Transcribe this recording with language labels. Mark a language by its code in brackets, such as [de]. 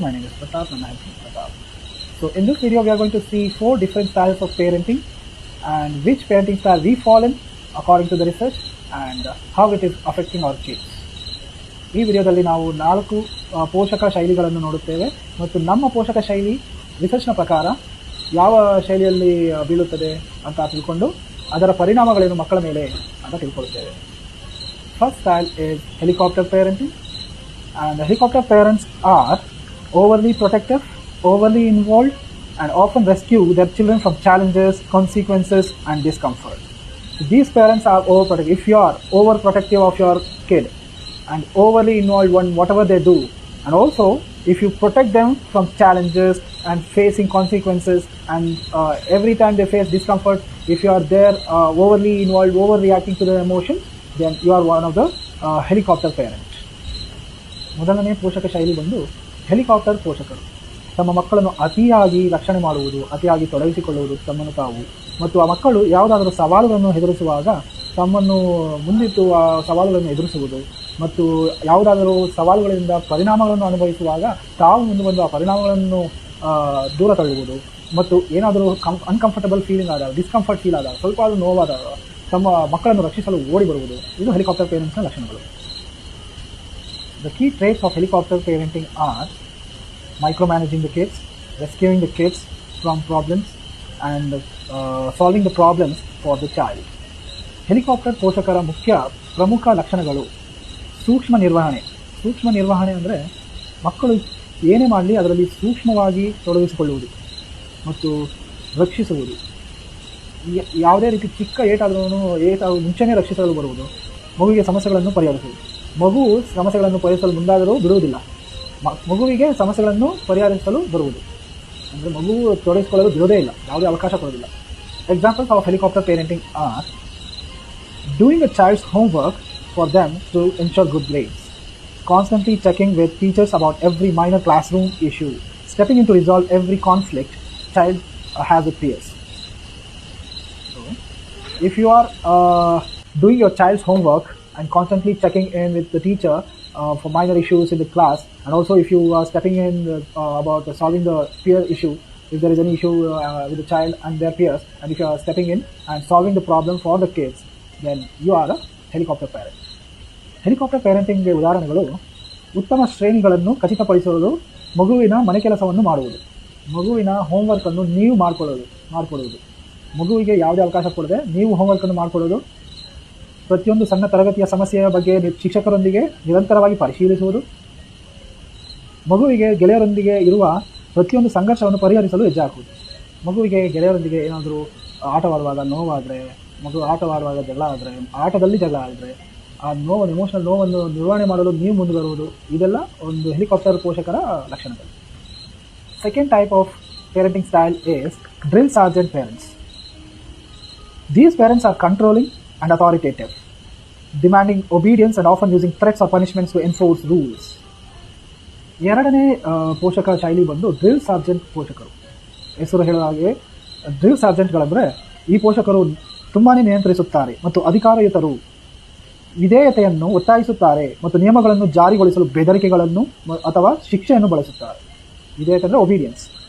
[en] My name is Pratap and I am from Pratap. So in this video we are going to see 4 different styles of parenting and which parenting style we fall in according to the research and how it is affecting our kids. [kn] ಈ ವಿಡಿಯೋದಲ್ಲಿ ನಾವು 4 ಪೋಷಕ ಶೈಲಿಗಳನ್ನು ನೋಡುತ್ತೇವೆ ಮತ್ತು ನಮ್ಮ ಪೋಷಕ ಶೈಲಿ ರಿಸರ್ಚ್ನ ಪ್ರಕಾರ ಯಾವ ಶೈಲಿಯಲ್ಲಿ ಬೀಳುತ್ತದೆ ಅಂತ ತಿಳ್ಕೊಂಡು ಅದರ ಪರಿಣಾಮಗಳೇನು ಮಕ್ಕಳ ಮೇಲೆ ಅಂತ ತಿಳ್ಕೊಳ್ಳುತ್ತೇವೆ. [en] First style is helicopter parenting. And the helicopter parents are overly protective, overly involved, and often rescue their children from challenges, consequences, and discomfort. So these parents are overprotective. If you are overprotective of your kid and overly involved in whatever they do, and also if you protect them from challenges and facing consequences, and every time they face discomfort, if you are there overly involved, overreacting to their emotions, then you are one of the helicopter parents. [kn] ಮೊದಲನೇ ಪೋಷಕ ಶೈಲಿ ಬಂದು helicopter ಪೋಷಕರು. ತಮ್ಮ ಮಕ್ಕಳನ್ನು ಅತಿಯಾಗಿ ರಕ್ಷಣೆ ಮಾಡುವುದು, ಅತಿಯಾಗಿ ತೊಡಗಿಸಿಕೊಳ್ಳುವುದು ತಮ್ಮನ್ನು ತಾವು, ಮತ್ತು ಆ ಮಕ್ಕಳು ಯಾವುದಾದರೂ ಸವಾಲುಗಳನ್ನು ಎದುರಿಸುವಾಗ ತಮ್ಮನ್ನು ಮುಂದಿಟ್ಟು ಆ ಸವಾಲುಗಳನ್ನು ಎದುರಿಸುವುದು ಮತ್ತು ಯಾವುದಾದರೂ ಸವಾಲುಗಳಿಂದ ಪರಿಣಾಮಗಳನ್ನು ಅನುಭವಿಸುವಾಗ ತಾವು ಮುಂದೆ ಬಂದು ಆ ಪರಿಣಾಮಗಳನ್ನು ದೂರ ತಳ್ಳುವುದು ಮತ್ತು ಏನಾದರೂ ಅನ್ಕಂಫರ್ಟಬಲ್ ಫೀಲಿಂಗ್ ಆದಾಗ, ಡಿಸ್ಕಂಫರ್ಟ್ ಫೀಲ್ ಆದಾಗ, ಸ್ವಲ್ಪ ಆದರೂ ನೋವಾದಾಗ ತಮ್ಮ ಮಕ್ಕಳನ್ನು ರಕ್ಷಿಸಲು ಓಡಿ ಬರುವುದು, ಇದು ಹೆಲಿಕಾಪ್ಟರ್ ಪೇರೆಂಟ್ಸ್ನ ಲಕ್ಷಣಗಳು. [en] The key traits of helicopter parenting are micromanaging the kids, rescuing the kids from problems, and solving the problems for the child. [kn] Helicopter ಪೋಷಕರ ಪ್ರಮುಖ ಲಕ್ಷಣಗಳು ಸೂಕ್ಷ್ಮ ನಿರ್ವಹಣೆ. ಸೂಕ್ಷ್ಮ ನಿರ್ವಹಣೆ ಅಂದರೆ ಮಕ್ಕಳು ಏನೇ ಮಾಡಲಿ ಅದರಲ್ಲಿ ಸೂಕ್ಷ್ಮವಾಗಿ ತೊಡಗಿಸಿಕೊಳ್ಳುವುದು ಮತ್ತು ರಕ್ಷಿಸುವುದು. ಯಾವುದೇ ರೀತಿ ಚಿಕ್ಕ ಏಟಾದರೂ ಮುಂಚೆನೇ ರಕ್ಷಿಸಲು ಬರುವುದು, ಮಗುವಿಗೆ ಸಮಸ್ಯೆಗಳನ್ನು ಪರಿಹರಿಸುವುದು. ಮಗು ಸಮಸ್ಯೆಗಳನ್ನು ಪರಿಹರಿಸಲು ಮುಂದಾದರೂ ಬಿಡುವುದಿಲ್ಲ, ಮಗುವಿಗೆ ಸಮಸ್ಯೆಗಳನ್ನು ಪರಿಹರಿಸಲು ಬರುವುದು. ಅಂದರೆ ಮಗು ತೊಡಗಿಸಿಕೊಳ್ಳಲು ಬಿಡೋದೇ ಇಲ್ಲ, ಯಾವುದೇ ಅವಕಾಶ ಕೊಡೋದಿಲ್ಲ. [en] Examples of helicopter parenting are doing a child's homework for them to ensure good grades, constantly checking with teachers about every minor classroom issue, stepping in to resolve every conflict child has with peers. So, if you are doing your child's homework and constantly checking in with the teacher for minor issues in the class, and also if you are stepping in about solving the peer issue, if there is any issue with the child and their peers, and if you are stepping in and solving the problem for the kids, then you are a helicopter parent. [kn] Helicopter ಪೇರೆಂಟಿಂಗ್ಗೆ ಉದಾಹರಣೆಗಳು ಉತ್ತಮ ಶ್ರೇಣಿಗಳನ್ನು ಖಚಿತಪಡಿಸುವುದು, ಮಗುವಿನ ಮನೆ ಕೆಲಸವನ್ನು ಮಾಡುವುದು, ಮಗುವಿನ ಹೋಮ್ವರ್ಕನ್ನು ನೀವು ಮಾಡಿಕೊಡುವುದು, ಮಗುವಿಗೆ ಯಾವುದೇ ಅವಕಾಶ ಕೊಡದೆ ನೀವು ಹೋಮ್ವರ್ಕನ್ನು ಮಾಡಿಕೊಡೋದು, ಪ್ರತಿಯೊಂದು ಸಣ್ಣ ತರಗತಿಯ ಸಮಸ್ಯೆಯ ಬಗ್ಗೆ ಶಿಕ್ಷಕರೊಂದಿಗೆ ನಿರಂತರವಾಗಿ ಪರಿಶೀಲಿಸುವುದು, ಮಗುವಿಗೆ ಗೆಳೆಯರೊಂದಿಗೆ ಇರುವ ಪ್ರತಿಯೊಂದು ಸಂಘರ್ಷವನ್ನು ಪರಿಹರಿಸಲು ಹೆಜ್ಜೆ ಹಾಕುವುದು. ಮಗುವಿಗೆ ಗೆಳೆಯರೊಂದಿಗೆ ಏನಾದರೂ ಆಟವಾಡುವಾಗ ನೋವಾದರೆ, ಮಗು ಆಟವಾಡುವಾಗ ಜಗಳ ಆದರೆ, ಆಟದಲ್ಲಿ ಜಗಳ ಆದರೆ ಆ ಎಮೋಷನಲ್ ನೋವನ್ನು ನಿರ್ವಹಣೆ ಮಾಡಲು ನೀವು ಮುಂದೆ ಬರುವುದು, ಇದೆಲ್ಲ ಒಂದು ಹೆಲಿಕಾಪ್ಟರ್ ಪೋಷಕರ ಲಕ್ಷಣಗಳು. [en] Second type of parenting style is drill sergeant parents. These parents are controlling and authoritative, demanding obedience and often using threats or punishments to enforce rules. [kn] ಎರಡನೇ ಪೋಷಕ ಶೈಲಿ ಬಂದು ಡ್ರಿಲ್ ಸಾರ್ಜೆಂಟ್ ಪೋಷಕರು. ಹೆಸರು ಹೇಳುವ ಹಾಗೆ ಡ್ರಿಲ್ ಸಾರ್ಜೆಂಟ್ಗಳಂದರೆ ಈ ಪೋಷಕರು ತುಂಬಾ ನಿಯಂತ್ರಿಸುತ್ತಾರೆ ಮತ್ತು ಅಧಿಕಾರಯುತರು, ವಿಧೇಯತೆಯನ್ನು ಒತ್ತಾಯಿಸುತ್ತಾರೆ ಮತ್ತು ನಿಯಮಗಳನ್ನು ಜಾರಿಗೊಳಿಸಲು ಬೆದರಿಕೆಗಳನ್ನು ಅಥವಾ ಶಿಕ್ಷೆಯನ್ನು ಬಳಸುತ್ತಾರೆ. ವಿಧೇಯತೆ ಅಂದರೆ ಒಬೀಡಿಯನ್ಸ್.